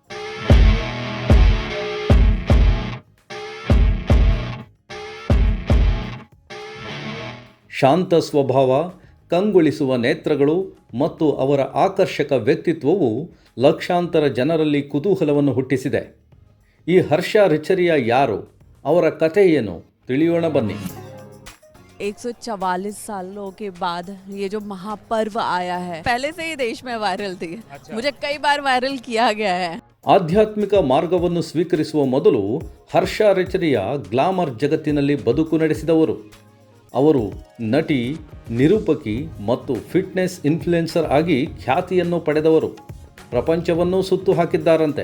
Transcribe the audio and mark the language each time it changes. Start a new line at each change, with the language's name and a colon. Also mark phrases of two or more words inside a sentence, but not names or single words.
Kannada: ಶಾಂತ ಸ್ವಭಾವ, ಕಂಗೊಳಿಸುವ ನೇತ್ರಗಳು ಮತ್ತು ಅವರ ಆಕರ್ಷಕ ವ್ಯಕ್ತಿತ್ವವು ಲಕ್ಷಾಂತರ ಜನರಲ್ಲಿ ಕುತೂಹಲವನ್ನು ಹುಟ್ಟಿಸಿದೆ. ಈ ಹರ್ಷ ರಿಚರಿಯಾ ಯಾರು, ಅವರ ಕಥೆ ಏನು, ತಿಳಿಯೋಣ ಬನ್ನಿ.
Hindi: 144 सालों के बाद ये जो महापर्व आया है, पहले से ही देश में वायरल थी. मुझे कई बार वायरल किया गया है.
Kannada: ಆಧ್ಯಾತ್ಮಿಕ ಮಾರ್ಗವನ್ನು ಸ್ವೀಕರಿಸುವ ಮೊದಲು ಹರ್ಷ ರಿಚರಿಯಾ ಗ್ಲಾಮರ್ ಜಗತ್ತಿನಲ್ಲಿ ಬದುಕು ನಡೆಸಿದವರು. ಅವರು ನಟಿ, ನಿರೂಪಕಿ ಮತ್ತು
English: fitness influencer
Kannada: ಆಗಿ ಖ್ಯಾತಿಯನ್ನು ಪಡೆದವರು. ಪ್ರಪಂಚವನ್ನೂ ಸುತ್ತು ಹಾಕಿದ್ದಾರಂತೆ.